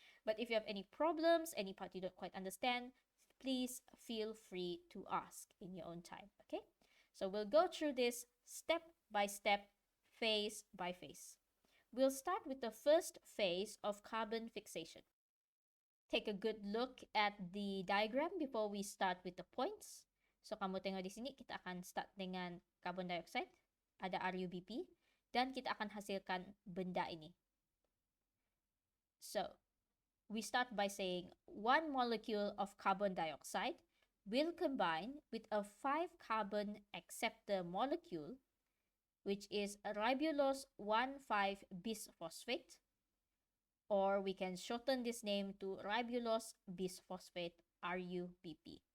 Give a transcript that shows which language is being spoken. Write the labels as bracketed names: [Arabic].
[English] But if you have any problems, any part you don't quite understand, please feel free to ask in your own time, okay? So we'll go through this step by step, phase by phase. We'll start with the first phase of carbon fixation. Take a good look at the diagram before we start with the points. So [Malay] kamu tengok di sini, kita akan [English] start [Malay] dengan carbon dioxide, ada RUBP, dan kita akan hasilkan benda ini. [English] So, we start by saying 1 molecule of carbon dioxide will combine with a 5-carbon acceptor molecule, which is ribulose 1,5-bisphosphate, or we can shorten this name to ribulose bisphosphate, RUBP.